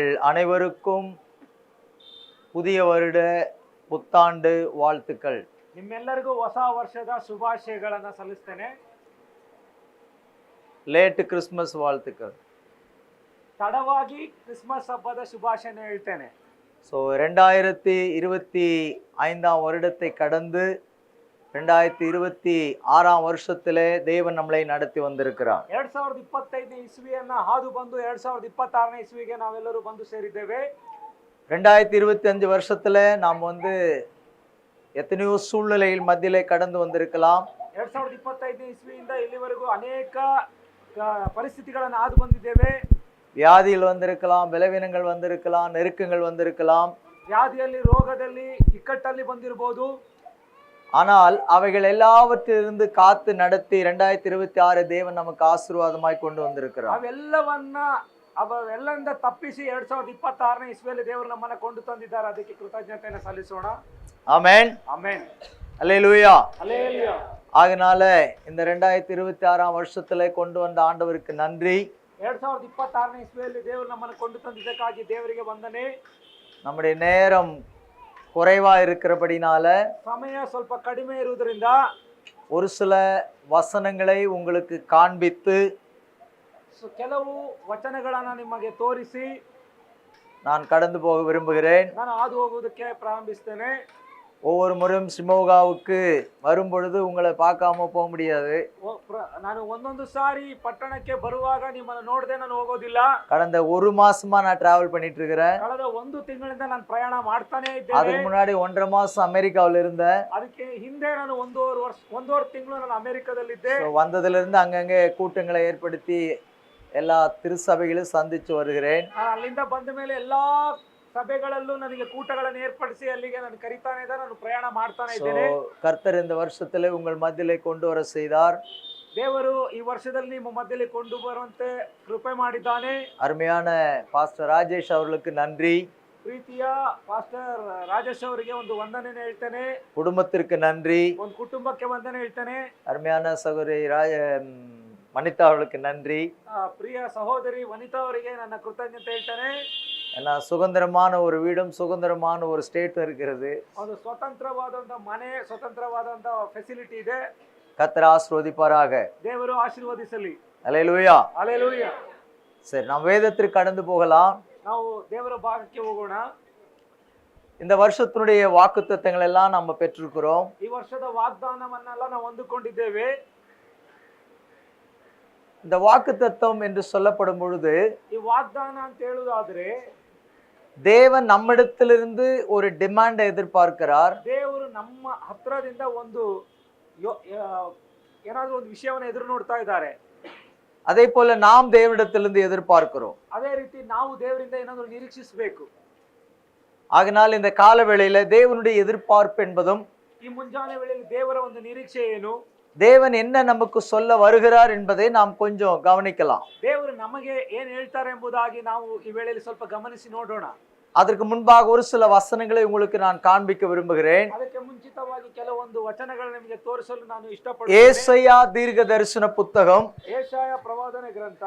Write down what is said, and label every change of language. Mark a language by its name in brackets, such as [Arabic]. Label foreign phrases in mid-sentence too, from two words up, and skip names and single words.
[Tamil] அனைவருக்கும் புதிய வருட புத்தாண்டு வாழ்த்துக்கள். [Kannada] ನಿಮ್ಮೆಲ್ಲರಿಗೂ ಹೊಸ ವರ್ಷದ ಶುಭಾಶಯಗಳನ್ನು ಸಲ್ಲಿಸ್ತೇನೆ. [English] late Christmas [Tamil] வாழ்த்துக்கள். [Kannada] ತಡವಾಗಿ ಕ್ರಿಸ್ಮಸ್ ಹಬ್ಬದ ಶುಭಾಶಯ ಹೇಳ್ತೇನೆ. [Tamil] ஸோ 2025 வருடத்தை கடந்து 2026 வருஷத்திலே தேவன் நம்மளை நடத்தி வந்திருக்கிறார். [Kannada] 2025 ಇಸ್ವಿಯನ್ನ ಹಾದು ಬಂದು 2026 ಇಸ್ವಿಗೆ ನಾವೆಲ್ಲರೂ ಬಂದು ಸೇರಿದ್ದೇವೆ. [Tamil] 2025 வருஷத்துல நாம் எத்தனையோ சூழ்நிலையில் மத்தியிலே கடந்து வந்திருக்கலாம். [Kannada] 2025 ಇಸ್ವಿಯಿಂದ ಇಲ್ಲಿವರೆಗೂ ಅನೇಕ ಪರಿಸ್ಥಿತಿಗಳನ್ನು ಹಾದು ಬಂದಿದ್ದೇವೆ. [Tamil] வியாதிகள் வந்திருக்கலாம், பலவீனங்கள் வந்திருக்கலாம், நெருக்கங்கள் வந்திருக்கலாம். [Kannada] ವ್ಯಾಧಿಯಲ್ಲಿ, ರೋಗದಲ್ಲಿ, ಇಕ್ಕಟ್ಟಲ್ಲಿ ಬಂದಿರಬಹುದು. [Tamil] ஆனால் அவைகள் எல்லாவற்றிலிருந்து காத்து நடத்தி 2026 தேவன் நமக்கு ஆசீர்வாதமாய் கொண்டு வந்திருக்கிறார். [Kannada] ಅವೆಲ್ಲರಿಂದ ತಪ್ಪಿಸಿ 2026 ಇಸ್ವಿಯಲ್ಲಿ ದೇವರು ನಮ್ಮನ್ನ ಕೊಂಡು ತಂದಿದ್ದಾರೆ. ಅದಕ್ಕೆ ಕೃತಜ್ಞತೆಯನ್ನು ಸಲ್ಲಿಸೋಣ. [Tamil] ஆமென், [Kannada] ಆಮೆನ್, [Tamil] அல்லேலூயா, அல்லேலூயா. ஆகையால இந்த 2026 வருஷத்துல கொண்டு வந்த ஆண்டவருக்கு நன்றி. [Kannada] 2026 ಇಸ್ವಿಯಲ್ಲಿ ದೇವರು ನಮ್ಮನ್ನ ಕೊಂಡು ತಂದಿದ್ದಕ್ಕಾಗಿ ದೇವರಿಗೆ ವಂದನೆ. [Tamil] நம்முடைய நேரம் குறைவா இருக்கிறபடினால [Kannada] ಸಮಯ ಸ್ವಲ್ಪ ಕಡಿಮೆ ಇರುವುದರಿಂದ [Tamil] ஒரு சில வசனங்களை உங்களுக்கு காண்பித்து [Kannada] ಕೆಲವು ವಚನಗಳನ್ನು ನಿಮಗೆ ತೋರಿಸಿ [Tamil] நான் கடந்து போக விரும்புகிறேன். [Kannada] ನಾನು ಹಾದು ಹೋಗುವುದಕ್ಕೆ ಪ್ರಾರಂಭಿಸ್ತೇನೆ. [Tamil] ஒவ்வொரு முறையும் சிமோகாவுக்கு வரும்பொழுது உங்களை பார்க்காம போக முடியாது. [Kannada] ನಾನು ಒಂದೊಂದು ಸಾರಿ ಪಟ್ಟಣಕ್ಕೆ ಬರುವಾಗ ನಿಮ್ಮನ್ನು ನೋಡದೆ ನಾನು ಹೋಗೋದಿಲ್ಲ. [Tamil] கடந்த ஒரு மாசமா நான் டிராவல் பண்ணிட்டு இருக்கிறேன். [Kannada] ಕಳೆದ ಒಂದು ತಿಂಗಳಿಂದ ನಾನು ಪ್ರಯಾಣ ಮಾಡ್ತಾನೆ ಇದ್ದೇನೆ. [Tamil] அதுக்கு முன்னாடி 1.5 மாசம் அமெரிக்காவில் இருந்தேன். [Kannada] ಅದಕ್ಕೆ ಹಿಂದೆ ನಾನು ಒಂದೂವರೆ ತಿಂಗಳು ನಾನು ಅಮೆರಿಕದಲ್ಲಿದ್ದೆ. [Tamil] வந்ததுல இருந்து அங்கங்கே கூட்டங்களை ஏற்படுத்தி எல்லா திருச்சபைகளும் சந்திச்சு வருகிறேன். [Kannada] ಅಲ್ಲಿಂದ ಬಂದ ಮೇಲೆ ಎಲ್ಲಾ ಸಭೆಗಳಲ್ಲೂ ನನಗೆ ಕೂಟಗಳನ್ನು ಏರ್ಪಡಿಸಿ ಅಲ್ಲಿಗೆ ನಾನು ಕರೀತಾನೆ ಇದ್ದೆ. ನಾನು ಪ್ರಯಾಣ ಮಾಡ್ತಾನೆ ಇದ್ದೇನೆ. [Tamil] கர்த்தர் இந்த வருஷத்திலே உங்கள் மத்தியிலே கொண்டு வர செய்தார். [Kannada] ದೇವರು ಈ ವರ್ಷದಲ್ಲಿ ನಿಮ್ಮ ಮಧ್ಯದಲ್ಲಿ ಕೊಂಡು ಬರುವಂತೆ ಕೃಪೆ ಮಾಡಿದ್ದಾನೆ. [Tamil] அருமையான பாஸ்டர் ராஜேஷ் அவர்களுக்கு நன்றி. [Kannada] ಪ್ರೀತಿಯ ಪಾಸ್ಟರ್ ರಾಜೇಶ್ ಅವರಿಗೆ ಒಂದು ವಂದನೆ ಹೇಳ್ತೇನೆ. [Tamil] குடும்பத்திற்கு நன்றி. [Kannada] ಒಂದು ಕುಟುಂಬಕ್ಕೆ ವಂದನೆ ಹೇಳ್ತೇನೆ. [Tamil] அருமையான சகோதரி வனிதா அவர்களுக்கு நன்றி. [Kannada] ಪ್ರಿಯ ಸಹೋದರಿ ವನಿತಾ ಅವರಿಗೆ ನನ್ನ ಕೃತಜ್ಞತೆ ಹೇಳ್ತೇನೆ. [Tamil] ஏன்னா சுதந்திரமான ஒரு வீடும் சுதந்திரமான ஒரு ஸ்டேட்டும் இருக்கிறது. [Kannada] ಒಂದು ಸ್ವತಂತ್ರವಾದಂತ ಮನೆ, ಸ್ವತಂತ್ರವಾದಂತ ಫೆಸಿಲಿಟಿ ಇದೆ. [Tamil] கர்த்தர் ஆசீர்வதிப்பாராக. [Kannada] ದೇವರು ಆಶೀರ್ವದಿಸಲಿ. [Tamil] அல்லேலூயா, அல்லேலூயா. சரி, நாம் வேதத்திற்கு கடந்து போகலாம். [Kannada] ನಾವು ದೇವರ ಭಾಗಕ್ಕೆ ಹೋಗೋಣ. [Tamil] இந்த வருஷத்தினுடைய வாக்குத்தத்தங்கள் எல்லாம் நம்ம பெற்றிருக்கிறோம். [Kannada] ಈ ವರ್ಷದ ವಾಗ್ದಾನವನ್ನೆಲ್ಲ ನಾವು ಹೊಂದಿಕೊಂಡಿದ್ದೇವೆ. [Tamil] இந்த வாக்குத்தத்தம் என்று சொல்லப்படும் பொழுது [Kannada] ಈ ವಾಗ್ದಾನ ಅಂತ ಹೇಳುವುದಾದ್ರೆ [Tamil] தேவன் நம்மிடத்திலிருந்து ஒரு டிமாண்டை எதிர்பார்க்கிறார். [Kannada] ದೇವರು ನಮ್ಮ ಹತ್ರದಿಂದ ಒಂದು ಏನಾದರೂ ಒಂದು ವಿಷಯವನ್ನು ಎದುರು ನೋಡ್ತಾ ಇದ್ದಾರೆ. [Tamil] அதே போல நாம் தேவனிடத்திலிருந்து எதிர்பார்க்கிறோம். [Kannada] ಅದೇ ರೀತಿ ನಾವು ದೇವರಿಂದ ಏನಾದರೂ ನಿರೀಕ್ಷಿಸಬೇಕು. [Tamil] ஆகினால் இந்த கால வேளையில தேவனுடைய எதிர்பார்ப்பு என்பதும் [Kannada] ಈ ಮುಂಜಾನೆ ವೇಳೆಯಲ್ಲಿ ದೇವರ ಒಂದು ನಿರೀಕ್ಷೆ ಏನು, [Tamil] தேவன் என்ன நமக்கு சொல்ல வருகிறார் என்பதை நாம் கொஞ்சம் கவனிக்கலாம். [Kannada] ದೇವರು ನಮಗೆ ಏನು ಹೇಳ್ತಾರೆ ಎಂಬುದಾಗಿ ನಾವು ಈ ವೇಳೆಯಲ್ಲಿ ಸ್ವಲ್ಪ ಗಮನಿಸಿ ನೋಡೋಣ. [Tamil] அதற்கு முன்பாக ஒரு சில வசனங்களை உங்களுக்கு நான் காண்பிக்க விரும்புகிறேன். [Kannada] ಅದಕ್ಕೆ ಮುಂಚಿತವಾಗಿ ಕೆಲವೊಂದು ವಚನಗಳನ್ನು ನಿಮಗೆ ತೋರಿಸಲು ನಾನು ಇಷ್ಟಪಡುತ್ತೇನೆ. [Tamil] ஏசாயா தீர்க்க தரிசன புத்தகம் [Kannada] ಯೆಶಾಯ ಪ್ರವಾದನೆ ಗ್ರಂಥ